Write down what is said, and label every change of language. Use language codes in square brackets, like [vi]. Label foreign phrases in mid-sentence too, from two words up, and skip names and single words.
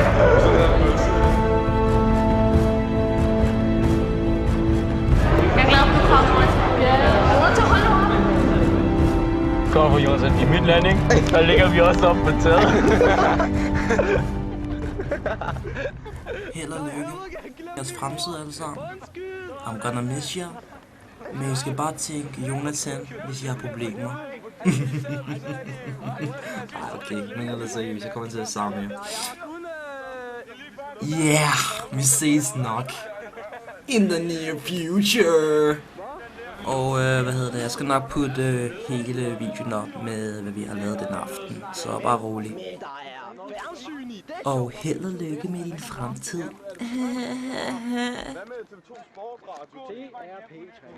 [da] Jeg er glad for, at du kommer. Ja, jeg er nødt til at holde op. Kommer fra Jonathan. I mit land, ikke? Der ligger vi også op på taget. Held og lykke. Jeres fremtid alle sammen. [en] I'm gonna miss you. [da] Men I skal bare tænke Jonathan, hvis I har problemer. Okay, men ellers seriøst, jeg kommer til at savne jer. Yeah, vi ses nok. [en] In the near future. [da] Og jeg skal nok putte hele videoen op med, hvad vi har lavet den aften. Så bare rolig. Og held og lykke med din fremtid. Hvad med TV2 Sport Radio? Det er P3.